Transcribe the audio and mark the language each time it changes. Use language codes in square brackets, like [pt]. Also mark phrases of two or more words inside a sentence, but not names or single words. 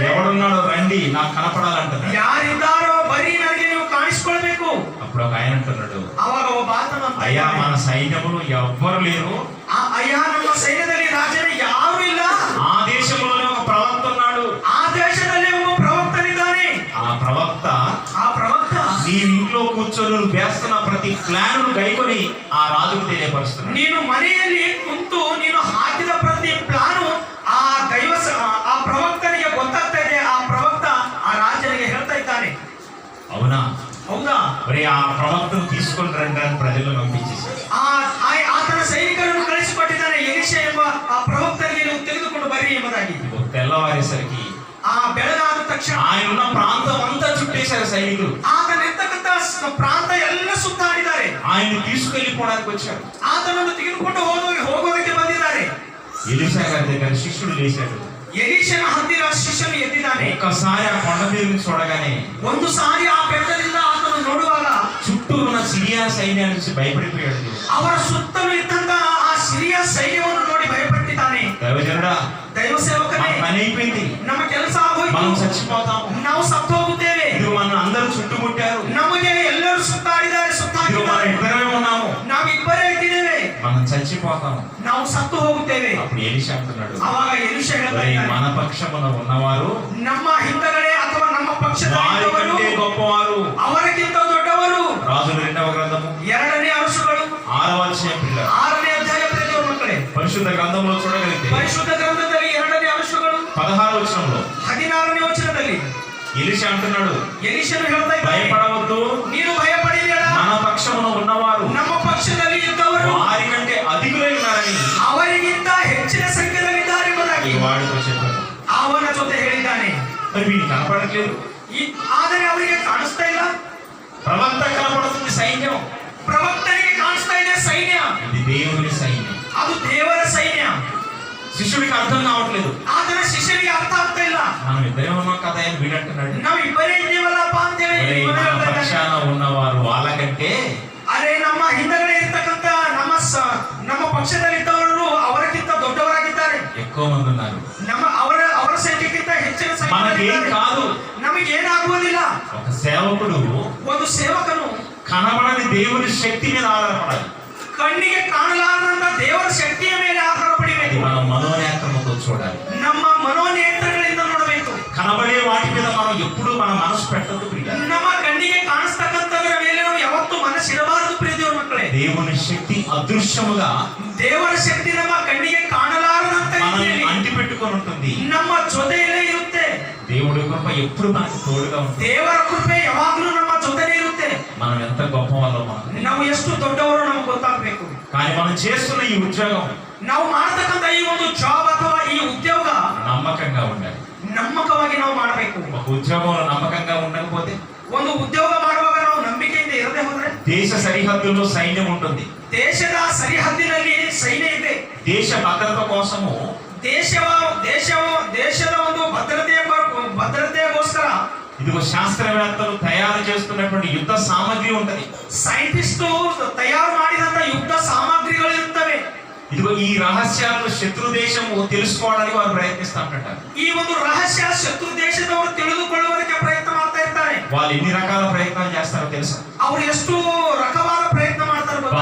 [te] ఎవడున్నాడో రండి నాకు కనపడాలంటున్నాడు. [kn] ಯಾರಿದ್ದಾರೋ ಬರೀ ನನಗೆ ನೀವು ಕಾಣಿಸ್ಕೊಳ್ಬೇಕು. [te] అప్పుడు ఒక ఆయన అంటున్నాడు, [kn] ಅವಾಗ ಒಬ್ಬ ಆತನು ಅಂತ [te] అయ్యా [kn] ಇದ್ದಾನೆ, [te] మన సైన్యములు ఎవ్వరు లేరు, [kn] ಅಯ್ಯ ನಮ್ಮ ಸೈನ್ಯದಲ್ಲಿ ರಾಜನೇ ಯಾರು ಇಲ್ಲ, [te] ఆ దేశంలోనే ఒక ప్రవక్త ఉన్నాడు. [kn] ಆ ದೇಶದಲ್ಲಿ ಒಬ್ಬ ಪ್ರವಕ್ತನಿದ್ದಾನೆ. [te] ఆ ప్రవక్త [kn] ಆ ಪ್ರವಕ್ತ [te] నీ ఇంట్లో కూర్చొని నువ్వు వేస్తున్న ప్రతి ప్లాన్ గైకొని ఆ రాజుకు తెలియపరుస్తున్నాడు. [kn] ನೀನು ಮನೆಯಲ್ಲಿ ಕುಂತು ನೀನು ಹಾಕಿದ ಪ್ರತಿ ಪ್ಲಾನು ಆ ಆ ಪ್ರವಕ್ತನಿಗೆ ಗೊತ್ತಾಗ್ತಾ ಇದೆ. ಆ ಪ್ರವಕ್ತ ಆ ರಾಜನಿಗೆ ಹೇಳ್ತಾ ಇದ್ದಾನೆ. [te] అవునా? [kn] ಹೌದಾ? [te] మరి ఆ ప్రవక్తను తీసుకొని రండి అని ప్రజలను పంపించేశారు. [kn] ಆತನ ಸೈನಿಕರನ್ನು ಕಳಿಸಿಕೊಟ್ಟಿದ್ದಾನೆ. ಎಲೀಷಾ ಎಂಬ ಆ ಪ್ರವಕ್ತನಿಗೆ ನೀವು ತೆಗೆದುಕೊಂಡು ಬರ್ರಿ ಎಂಬುದಾಗಿ. [te] తెల్లవారేసరికి [kn] ಆ ಬೆಳಗಾದ ತಕ್ಷಣ [te] ఆయన ఉన్న ప్రాంతం అంతా చుట్టేశారు సైనికులు. [kn] ಆತನಿರ್ತಕ್ಕಂಥ ಪ್ರಾಂತ ಎಲ್ಲ ಸುತ್ತಾಡಿದ್ದಾರೆ. [te] ఆయన్ని తీసుకెళ్లిపోవడానికి వచ్చారు. [kn] ಆತನನ್ನು ತೆಗೆದುಕೊಂಡು ಹೋಗೋದಕ್ಕೆ ಬಂದಿದ್ದಾರೆ. [te] ఎలీషా గారి దగ్గర శిష్యుడు లేచాడు. [kn] ಎಲೀಷನ ಹತ್ತಿರ ಶಿಷ್ಯನು ಎದ್ದಿದ್ದಾನೆ. [te] ఒక్కసారి ఆ కొండ మీద నుంచి చూడగానే [kn] ಒಂದು ಸಾರಿ ಆ ಬೆಟ್ಟದಿಂದ ಆತನು ನೋಡುವಾಗ [te] చుట్టూ ఉన్న సిరియా సైన్యాన్ని చూసి భయపడిపోయాడు. [kn] ಅವರ ಸುತ್ತಲೂ ಇದ್ದಂತ ಆ ಸಿರಿಯ ಸೈನ್ಯವನ್ನು ನೋಡಿ ಭಯಪಟ್ಟಿದ್ದಾನೆ. [te] దైవజనుడా, [kn] ದೈವ ಸೇವಕನೇ, [te] మన పని అయిపోయింది, [kn] ನಮ್ಮ ಕೆಲಸ ಆಗೋಯ್ತು, [te] మనం చచ్చిపోతాము, [kn] ನಾವು ಸತ್ತು ಹೋಗುತ್ತೇವೆ, [te] ఇది మన అందరూ చుట్టుముట్టారు, [kn] ನಮಗೆ ಎಲ್ಲರೂ ಸುತ್ತಾಡಿದ್ದಾರೆ, [te] ఇది మన [kn] ಸುತ್ತಾಡಿದ್ದಾರೆ, [te] ఇద్దరమే ఉన్నాము, [kn] ನಾವಿಬ್ಬರೇ ಇಟ್ಟಿದ್ದೇವೆ, [te] మనం చచ్చిపోతాము. [kn] ನಾವು ಸತ್ತು ಹೋಗುತ್ತೇವೆ. [te] అప్పుడు ఎలీషా అంటున్నాడు, [kn] ಅವಾಗ ಎಲೀಷಾ ಹೇಳ್ತಾ [te] "ఒరేయ్, [kn] ಇದ್ದಾನೆ, [te] మన పక్షమున ఉన్నవారు [kn] ನಮ್ಮ ಹಿಂದಗಡೆ ಅಥವಾ ನಮ್ಮ ಪಕ್ಷದಲ್ಲಿ [te] వారి [kn] ಇದ್ದವರು [te] కంటే గొప్పవారు." [kn] ಅವರಿಗಿಂತ ದೊಡ್ಡವರು. [te] రాజుల 2వ గ్రంథము [kn] 2ನೇ ಅರಸುಗಳು [te] 6వ అధ్యాయం పిల్లలు [kn] 6ನೇ ಅಧ್ಯಾಯ ಪ್ರಿಯ ಮಕ್ಕಳೇ. [te] పరిశుద్ధ గ్రంథంలో చూడగలిగితే [kn] ಪರಿಶುದ್ಧ ಗ್ರಂಥದಲ್ಲಿ 2ನೇ ಅರಸುಗಳು [te] 16వ వచనంలో [kn] 16ನೇ ವಚನದಲ್ಲಿ [te] ఎలీషా అంటున్నాడు, [kn] ಎಲೀಷನು ಹೇಳ್ತಾ ಇದ್ದಾನೆ, [te] భయపడవద్దు, [kn] ನೀನು ಭಯಪಡಬೇಡ, [te] మన పక్షమున ఉన్నవారు [kn] ನಮ್ಮ ಪಕ್ಷದಲ್ಲಿ ಇದ್ದವರು [te] వారి కంటే అధికులై ఉన్నారని [kn] ಅವರಿಗಿಂತ ಹೆಚ್ಚಿನ ಸಂಖ್ಯೆಯಲ್ಲಿದ್ದಾರೆ ಎಂಬುದಾಗಿ [te] వాడితో చెప్పాడు. [kn] ಅವನ ಜೊತೆ ಹೇಳಿದ್ದಾನೆ. [te] మరి వీడికి కనపడట్లేదు. [kn] ಆದರೆ ಅವರಿಗೆ ಕಾಣಿಸ್ತಾ ಇಲ್ಲ. [te] ప్రవక్త కనపడుతుంది, సైన్యం, [kn] ಪ್ರವಕ್ತನಿಗೆ ಕಾಣಿಸ್ತಾ ಇದೆ ಸೈನ್ಯ. [te] ఇది దేవుని సైన్యం. [kn] ಅದು ದೇವರ ಸೈನ್ಯ. [te] శిష్యుడికి అర్థం కావట్లేదు. [kn] ಆತನ ಶಿಷ್ಯರಿಗೆ ಅರ್ಥ ಆಗ್ತಾ ಇಲ್ಲ. [te] మనం ఇద్దరే ఉన్నాం కదా అని వీడంటున్నాడు. [kn] ನಾವು ಇಬ್ಬರೇ ಇದ್ದೀವಲ್ಲಪ್ಪ ಅಂತ ಹೇಳಿ [te] ఒరేయ్, [kn] ಇವನು [te] మన [kn] ಹೇಳ್ತಾ ಇದ್ದಾನೆ. [te] పక్షాన ఉన్నవారు వాళ్ళకంటే [kn] ಅರೆ ನಮ್ಮ ಹಿಂದಗಡೆ ಇರ್ತಕ್ಕಂಥ ನಮ್ಮ ಪಕ್ಷದಲ್ಲಿದ್ದವರು ಅವರಿಗಿಂತ ದೊಡ್ಡವರಾಗಿದ್ದಾರೆ. [te] ఎక్కువ మంది ఉన్నారు. [kn] ಅವರ ಸಂಖ್ಯೆಗಿಂತ ಹೆಚ್ಚಿನ [te] మనకేం [kn] ಸಂಖ್ಯೆ [te] కాదు. [kn] ನಮಗೇನಾಗುವುದಿಲ್ಲ. [te] ఒక సేవకుడు [kn] ಒಂದು ಸೇವಕನು [te] కనబడని దేవుని శక్తి మీద ఆధారపడాలి. [kn] ಕಣ್ಣಿಗೆ ಕಾಣಲಾರದಂತ ದೇವರ ಶಕ್ತಿಯ ಮೇಲೆ ಆಧಾರ [te] అది [kn] ಪಡಿಬೇಕು. [te] మన మనోనేత్రముతో చూడాలి. [kn] ನಮ್ಮ ಮನೋನೇತ್ರಗಳಿಂದ ನೋಡಬೇಕು. [te] కనబడే వాటి మీద మనం ఎప్పుడు మన మనసు పెట్టదు ప్రియ. [kn] ನಮ್ಮ ಕಣ್ಣಿಗೆ ಕಾಣಿಸ್ತಕ್ಕಂಥದ್ರ ಮೇಲೆ ನಾವು ಯಾವತ್ತೂ ಮನಸ್ಸಿಡಬಾರದು ಪ್ರಿಯ ದೇವರ ಮಕ್ಕಳೇ. [te] దేవుని శక్తి అదృశ్యముగా [kn] ದೇವರ ಶಕ್ತಿ ನಮ್ಮ ಕಣ್ಣಿಗೆ ಕಾಣಲಾರದಂತ [te] మనల్ని [kn] ರೀತಿಯಲ್ಲಿ [te] అంటి పెట్టుకొని ఉంటుంది. [kn] ನಮ್ಮ ಜೊತೆಯಲ್ಲೇ ಇರುತ್ತೆ. [te] దేవుడి కృప ఎప్పుడు మనకు తోడుగా ఉంటుంది. [kn] ದೇವರ ಕೃಪೆ ಯಾವಾಗಲೂ ನಮ್ಮ ಜೊತೆನೇ ಇರುತ್ತೆ. [te] మనం ఎంత గొప్ప వాళ్ళో మనకు, [kn] ನಾವು ಎಷ್ಟು ದೊಡ್ಡವರು ನಮಗೆ ಗೊತ್ತಾಗಬೇಕು. [te] కానీ మనం చేస్తున్న ఈ ఉద్యోగం [kn] ನಾವು ಮಾಡತಕ್ಕಂತ ಈ ಒಂದು ಜಾಬ್ ಅಥವಾ ಈ ಉದ್ಯೋಗ [te] నమ్మకంగా ఉండాలి. [kn] ನಮ್ಮಕವಾಗಿ ನಾವು ಮಾಡಬೇಕು. [te] ఒక ఉద్యోగంలో నమ్మకంగా ఉండకపోతే [kn] ಒಂದು ಉದ್ಯೋಗ ಮಾಡುವಾಗ ನಾವು ನಂಬಿಕೆಯಿಂದ ಇರದೆ ಹೋದ್ರೆ [te] దేశ సరిహద్దుల్లో సైన్యం ఉంటుంది. [kn] ದೇಶದ ಸರಿಹದ್ದಿನಲ್ಲಿ ಸೈನ್ಯ ಇದೆ. [te] దేశ భద్రత కోసము [kn] ದೇಶದ ಒಂದು ಭದ್ರತೆಗೋಸ್ಕರ [te] ఇదిగో శాస్త్రవేత్తలు తయారు చేస్తున్నటువంటి యుద్ధ సామగ్రి ఉంటది. [kn] ಸೈಂಟಿಸ್ಟ್ ತಯಾರು ಮಾಡಿದಂತ ಯುದ್ಧ ಸಾಮಗ್ರಿಗಳು ಇರುತ್ತವೆ. [te] ఇదిగో ఈ రహస్యాలను శత్రు దేశము తెలుసుకోవడానికి వారు ప్రయత్నిస్తుంటారు. [kn] ಈ ಒಂದು ರಹಸ್ಯ ಶತ್ರು ದೇಶದವರು ತಿಳಿದುಕೊಳ್ಳುವುದಕ್ಕೆ ಪ್ರಯತ್ನ ಮಾಡ್ತಾ ಇರ್ತಾರೆ. [te] వాళ్ళు ఎన్ని రకాల ప్రయత్నాలు చేస్తారో తెలుసా? [kn] ಅವ್ರು ಎಷ್ಟು ರಕವಾದ ಪ್ರಯತ್ನ ಮಾಡ್ತಾರೆ ಗೊತ್ತಾ?